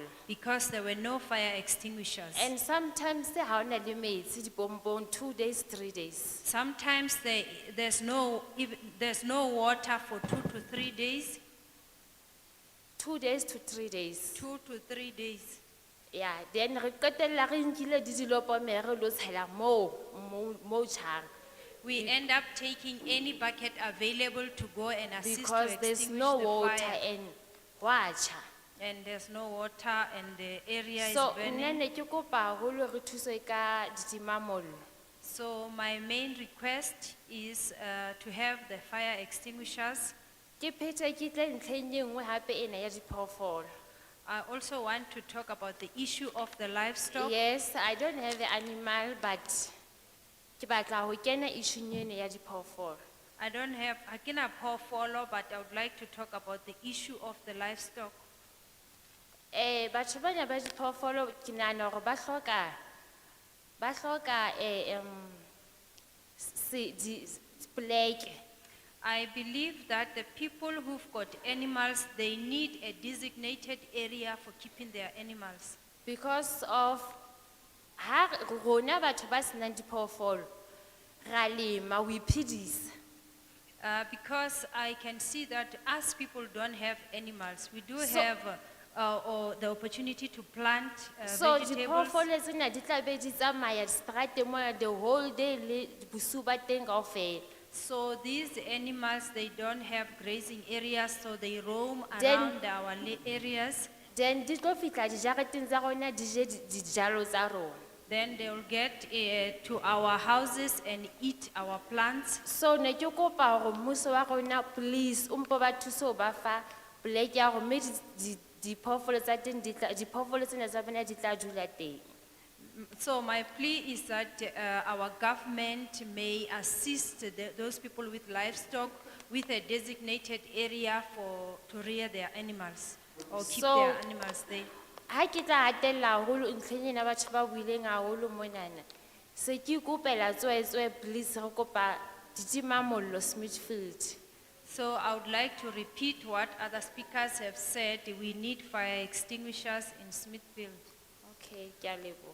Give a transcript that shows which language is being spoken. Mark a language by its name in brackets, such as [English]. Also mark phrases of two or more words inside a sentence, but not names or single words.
[English] Because there were no fire extinguishers. [Southern Sotho] And sometimes ha hona le metsi dipompong [English] 2 days, 3 days. Sometimes there's no water for 2 to 3 days. 2 days to 3 days. 2 to 3 days. Yeah, then [Southern Sotho] re qetella re nkile di dilopomere lo tshela mo tjhang. [English] We end up taking any bucket available to go and assist Because to there's extinguish no the water fire. [Southern Sotho] and wa tjha. [English] And there's no water and the area So is burning. [Southern Sotho] nna ne ke kopa haholo re thuswe ka ditimamollo. [English] So my main request is to have the fire extinguishers. [Southern Sotho] Ke phete ke tle ntlheng e nngwe hape ena ya diphoofolo. [English] I also want to talk about the issue of the livestock. Yes, I don't have an animal, but [Southern Sotho] ke batla ho kena issue ena ya diphoofolo. [English] I don't have, I cannot follow, but I would like to talk about the issue of the livestock. [Southern Sotho] Batho bana ba diphoofolo ke nahana hore ba hloka poleke. [English] I believe that the people who've got animals, they need a designated area for keeping their animals. Because of [Southern Sotho] ha rona batho ba senang diphoofolo ra lema we iphedisa. [English] Because I can see that as people don't have animals, we do So- have or the opportunity to plant So vegetables. [Southern Sotho] diphoofolo tsena di tla be di tsamaya diseterateng mona [English] the whole day [Southern Sotho] le bosiu ba teng kaofela. [English] So these animals, they don't have grazing areas, so they roam Then- around our areas. [Southern Sotho] Then di tlo fihla dijareteng tsa rona di je dijalo tsa rona. [English] Then they will get to our houses and eat our plants. [Southern Sotho] So ne ke kopa hore mmuso wa rona please o mpo ba thuse ho ba fa poleke ya hore mme diphoofolo tsa teng diphoofolo tsena tsa bona di tla dula teng. [English] So my plea is that our government may assist those people with livestock with a designated area to rear their animals or keep So- their animals there. [Southern Sotho] Ha ke tla hatella haholo ntlheng ena batho ba buileng haholo monana. Se ke ikopela tswetswe please re kopa ditimamollo Smithfield. [English] So I would like to repeat what other speakers have said. We need fire extinguishers in Smithfield. [Southern Sotho] Okay, ke a leboha.